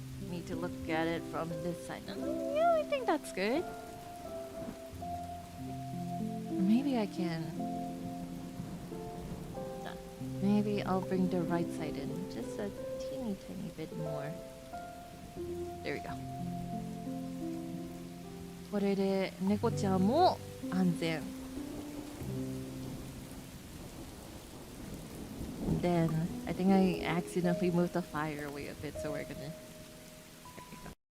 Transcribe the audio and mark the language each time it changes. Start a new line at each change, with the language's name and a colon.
English: Need to look at it from this side. Yeah, I think that's good. Maybe I can. Maybe I'll bring the right side in just a teeny bit more. There we go.
Japanese: これで猫ちゃんも安全。
English: Then I think I accidentally moved the fire away a bit, so we're gonna. There we go.